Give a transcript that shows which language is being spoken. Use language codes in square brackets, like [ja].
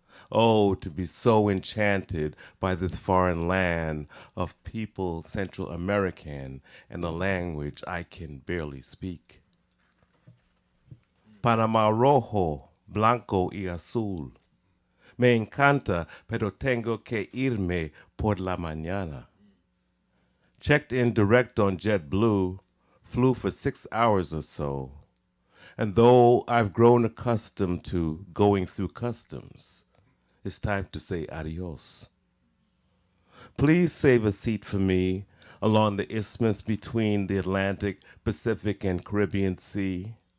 [en] Oh, to be so enchanted by this foreign land of people Central American and a language I can barely speak. [es] Panama rojo, blanco y azul. Me encanta, pero tengo que irme por la mañana. [en] Checked in direct on JetBlue, flew for 6 hours or so. And though I've grown accustomed to going through customs, it's time to say adios. Please save a seat for me along the isthmus between the Atlantic, Pacific, and Caribbean Sea.